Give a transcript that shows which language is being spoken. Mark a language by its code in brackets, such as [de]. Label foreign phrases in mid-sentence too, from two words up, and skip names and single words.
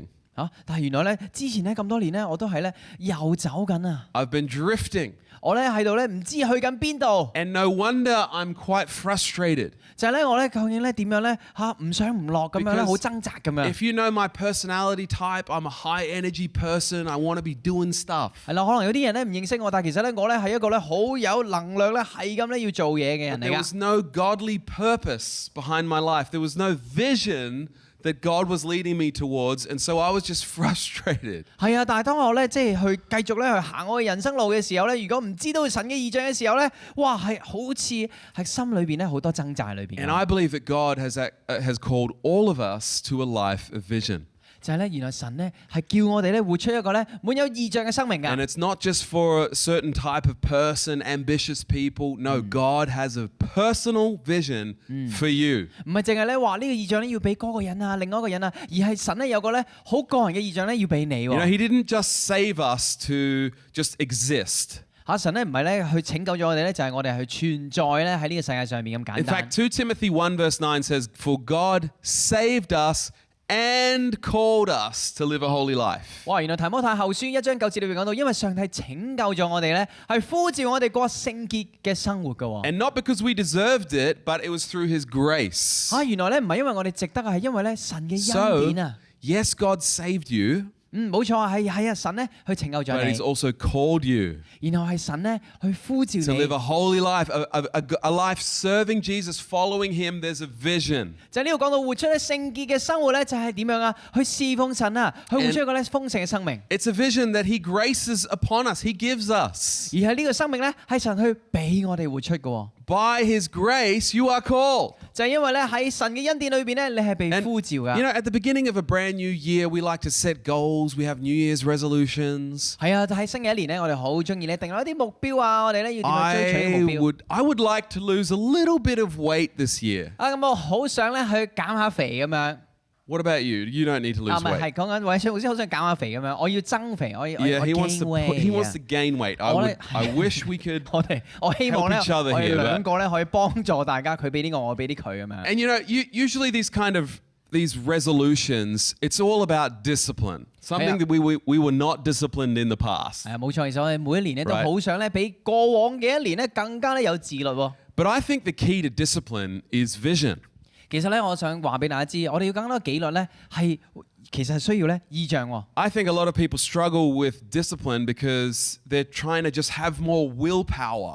[yue] 但係原來咧之前咧咁多年咧我都係咧遊走緊啊！ [en] I've been drifting. [yue] 我咧喺度咧唔知去緊邊度， [en] And no wonder I'm quite frustrated. [yue] 就係咧我咧究竟咧點樣咧唔上唔落咁樣咧 [en] Because [yue] 好掙扎咁樣。 [en] If you know my personality type, I'm a high energy person. I want to be doing stuff. [yue] 係啦，可能有啲人咧唔認識我，但係其實咧我咧係一個咧好有能量咧係咁咧要做嘢嘅人嚟 [en] There [yue] 㗎。 [en] was no godly purpose behind my life. There was no vision that God was leading me towards, and so I was just frustrated. [yue] 係啊，但係當我咧即係去繼續咧去行我嘅人生路嘅時候咧，如果唔知道神嘅異象嘅時候咧，哇係好似係心裏邊咧好多掙扎裏邊。 [en] And I believe that God has called all of us to a life of vision. [yue] 就係咧，原來神咧係叫我哋咧活出一個咧滿有異象嘅生命㗎。 [en] And it's not just for a certain type of person, ambitious people. No, God has a personal vision for you. [yue] 唔係淨係咧話呢個異象咧要俾嗰個人啊，另外一個人啊，而係神咧有個咧好個人嘅異象咧要俾你 [en] You know, [yue] 喎。 [en] He didn't just save us to just exist. [yue] 神咧唔係咧去拯救咗我哋咧，就係我哋去存在咧喺呢個世界上面咁簡 [en] In [yue] 單 [en] fact, 2 Timothy 1 verse 9 says, For God saved us and called us to live a holy life. [yue] 哇！原來提摩太後書1章9節裏邊講到，因為上帝拯救咗我哋咧，係呼召我哋過聖潔嘅生活㗎喎。 [en] And not because we deserved it, but it was through His grace. [yue] 原來咧唔係因為我哋值得啊，係因為咧神嘅恩 [en] So, [yue] 典啊。 [en] yes, God saved you, [yue] 冇錯啊，係啊，神咧去拯救咗 [en] but He's [yue] 你， [en] also called you [yue] 然後係神咧去呼召 [en] to [yue] 你， [en] live a holy life, a life serving Jesus, following Him. There's a vision. [yue] 就呢度講到活出咧聖潔嘅生活咧，就係點樣啊？去侍奉神啊，去活出一個咧豐盛嘅生命。 [en] It's a vision that He graces upon us, He gives us. [yue] 而係呢個生命咧，係神去俾我哋活出嘅喎。 [en] by His grace you are called. [yue] 就係因為咧喺神嘅恩典裏邊咧，你係被 [en] And [yue] 呼召噶。 [en] you know, at the beginning of a brand new year, we like to set goals. We have New Year's resolutions. [yue] 係啊，喺新嘅一年咧，我哋好中意咧定落一啲目標啊，我哋咧要點樣追取呢個目標。 [en] I would like to lose a little bit of weight this year. [yue] 啊，咁我好想咧去減下肥咁樣。 [en] What about you? You don't need to 啊， lose [yue] 唔係 [en] weight. [yue] 係講緊韋小老師好想減下肥咁樣，我要增肥，我 [en] Yeah, he wants gain to he wants to weight。 gain weight. I wish we could. [yue] 我希望咧， [en] help each other [yue] 我哋 [en] here, [yue] 兩個咧可以幫助大家，佢俾啲我俾啲佢咁樣。 [en] And you know, usually these resolutions, it's all about discipline. Something Yeah. that we were not disciplined in the past. [yue] 係啊，冇錯，其實我哋每一年咧都 [en] Right. [yue] 好想咧比過往嘅一年咧更加咧有自律喎。 [en] But I think the key to discipline is vision. [yue] 其實咧，我想話俾大家知，我哋要更多紀律咧係其實係需要咧意象喎。 [en] I think a lot of people struggle with discipline because they're trying to just have more willpower.